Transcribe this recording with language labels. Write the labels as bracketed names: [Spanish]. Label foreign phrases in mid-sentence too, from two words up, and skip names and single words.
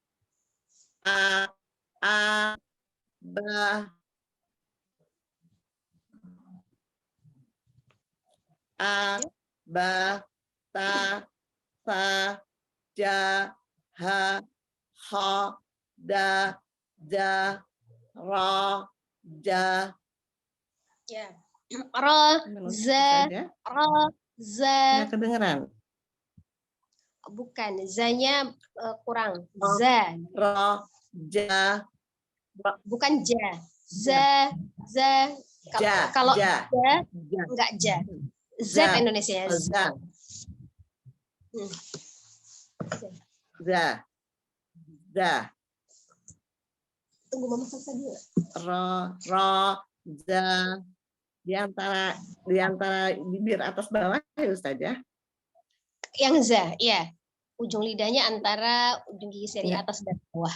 [Arabic] a, ba, a, ba, ta, sa, ja, ha, ha, da, ja, ra, ja. Ya. Ra, za, ra, za. [Indonesian] Nggak kedengeran. Bukan, za-nya kurang. [Arabic] Za. Ra, ja, Bukan ja. Za, za. ja, [Indonesian] Kalau [Arabic] ja, ja, ja. [Indonesian] enggak ja. Z [Arabic] Za. [Indonesian] Indonesia ya. [Arabic] Za, za, za. [Indonesian] Tunggu mama selesai dulu. [Arabic] Ra, za. [Indonesian] Di antara bibir atas bawah ya Ustaz ya. Yang za, ya. Ujung lidahnya antara ujung gigi seri atas dan bawah.